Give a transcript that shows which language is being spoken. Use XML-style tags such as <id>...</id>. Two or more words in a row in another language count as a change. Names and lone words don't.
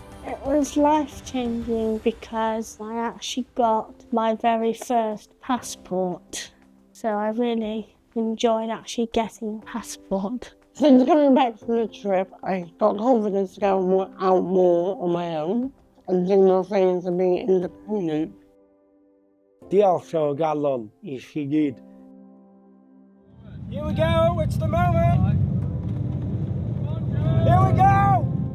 <en>It was life-changing because I actually got my very first passport. So I really enjoyed actually getting a passport. Since coming back from the trip, I got confidence to go out more on my own and do more things and being independent.</en> <cy>Diolch o galon I chi gyd.</cy> <en>Here we go, it's the moment! Here we go!</en>